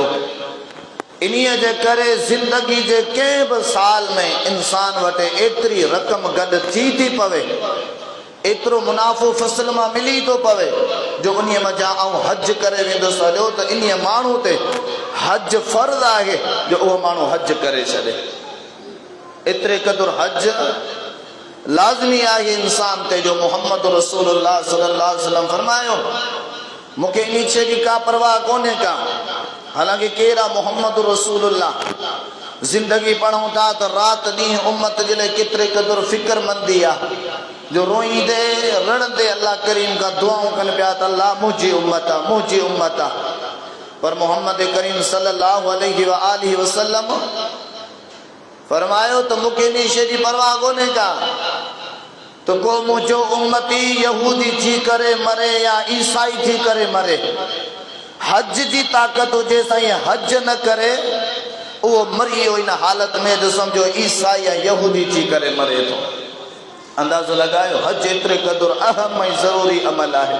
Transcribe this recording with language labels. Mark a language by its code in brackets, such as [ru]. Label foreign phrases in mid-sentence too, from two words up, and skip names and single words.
[sd] इन्हीअ जे करे ज़िंदगी जे कंहिं बि साल में इंसान वटि एतिरी रक़म गॾु थी पवे, एतिरो मुनाफ़ो फ़सल मां मिली थो पवे जो उन्हीअ मज़ा आउं हज करे वेंदुसि हलियो त इन्हीअ माण्हू ते हज फ़र्ज़ आहे जो उहो माण्हू हज करे छॾे। एतिरे क़दुरु हज लाज़मी आहे इंसान ते जो मुहम्मद रसूलुल्लाह [ar] صلى الله عليه وسلم [sd] फरमायो मूंखे इन शइ जी का परवाह कोन्हे का। हालांकि कहिड़ा मोहम्मद रसूलुल्लाह ज़िंदगी पढ़ूं था त राति ॾींहुं उम्मत जे लाइ केतिरे क़दुरु फ़िक्रमंदी आहे जो रोईंदे रड़ंदे अल्लाह करीम खां दुआऊं कनि पिया त अल्लाह मुंहिंजी उम्मत आहे, मुंहिंजी उम्मत आहे। पर मोहम्मद करीम [ar] صلى الله عليه وسلم [sd] फरमायो त मूंखे इन शइ जी परवाह कोन्हे का तो को मुझो उम्मती यहूदी थी करे मरे या ईसाई थी करे मरे, हज जी ताकत हुजे साईं हज न करे वो मरी वियो इन हालत में जो समझो ईसाई या यहूदी थी करे मरे तो। अंदाज़ो लगायो हज एतिरे क़दुरु अहम ऐं ज़रूरी अमल आहे।